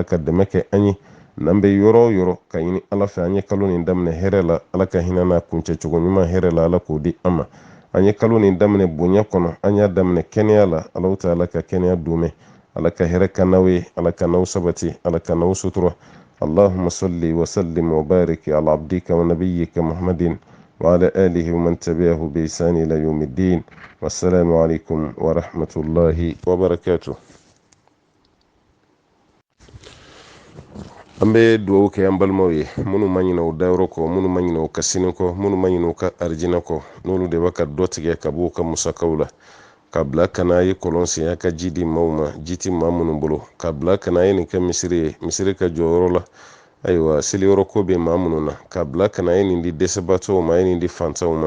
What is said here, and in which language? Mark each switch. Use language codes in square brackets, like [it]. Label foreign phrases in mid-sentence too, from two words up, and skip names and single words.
[bm] ka dɛmɛ kɛ an ye n'an bɛ yɔrɔ o yɔrɔ ka ɲini ala fɛ an ye kalo nin daminɛ hɛrɛ la ala ka hinɛ n'a kuncɛ cogo ɲuman hɛrɛ la ala k'o di an ma an ye kalo nin daminɛ bonya kɔnɔ an y'a daminɛ kɛnɛya la ala ta ala ka kɛnɛya d'umɛ ala ka hɛrɛ ka n'aw ye ala ka n'aw sabati ala ka n'aw sutura [ar] اللهم صل وسلم وبارك على عبدك ونبيك محمد وعلى آله ومن تبعه بإحسان إلى يوم الدين والسلام عليكم ورحمة الله وبركاته. [bm] an bɛ duwawu kɛ an balimaw ye minnu ma ɲinɛ u dayɔrɔ kɔ, minnu ma ɲinɛ u ka sini kɔ, minnu ma ɲinɛ u ka arijinɛ kɔ, n'olu de bɛ ka dɔ tigɛ ka bɔ u ka musakaw la, ka bila ka n'a ye kɔlɔn sen a ka ji di maaw ma, ji ti maa minnu bolo, ka bila ka n'a ye nin kɛ misiri ye, misiri ka jɔyɔrɔ la, ayiwa seliyɔrɔ ko bɛ maa minnu na, ka bila ka n'a ye nin di dɛsɛbaatɔw ma, a ye nin di fantanw ma.